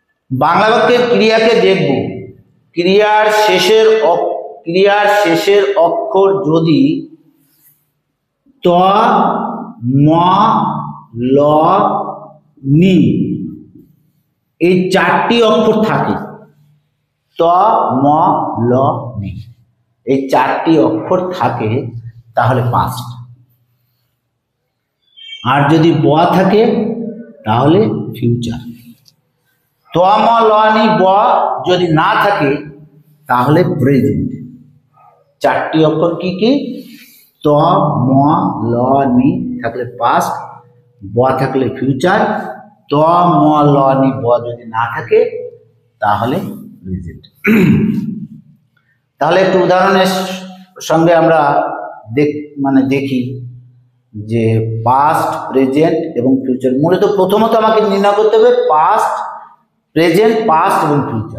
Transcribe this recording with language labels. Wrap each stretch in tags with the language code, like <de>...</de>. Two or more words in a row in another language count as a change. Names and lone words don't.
<bn>বাংলা বাক্যের ক্রিয়াকে দেখব। ক্রিয়ার শেষের অক্ষর যদি ত, ম, ল, নি এই চারটি অক্ষর থাকে, ত, ম, ল, নি এই চারটি অক্ষর থাকে তাহলে পাস্ট। আর যদি ব থাকে তাহলে ফিউচার। ত, ম, ল, নি, ব যদি না থাকে তাহলে প্রেজেন্ট। চারটি অক্ষর কি কি? ত, ম, ল, নি থাকলে পাস্ট, ব থাকলে ফিউচার, ত, ম, ল, নি, ব যদি না থাকে তাহলে প্রেজেন্ট। তাহলে একটু উদাহরণের সঙ্গে আমরা দেখি যে</bn> <en>past, present</en> <bn>এবং ফিউচার। মূলত প্রথমত আমাকে নির্ণয় করতে হবে</bn> <en>past, present, past</en> <bn>এবং ফিউচার।</bn>